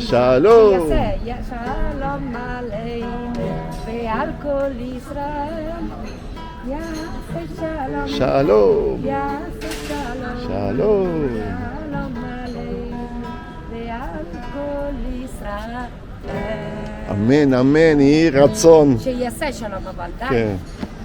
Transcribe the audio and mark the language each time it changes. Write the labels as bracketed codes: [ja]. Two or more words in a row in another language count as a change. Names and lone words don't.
[he] Shalom. יעשה שלום עלינו ועל כל ישראל יעשה שלום Shalom. יעשה שלום Shalom. שלום עלינו ועל כל ישראל [es] Amén, amén. Y razón. [he] שיעשה שלום אבל די. כן.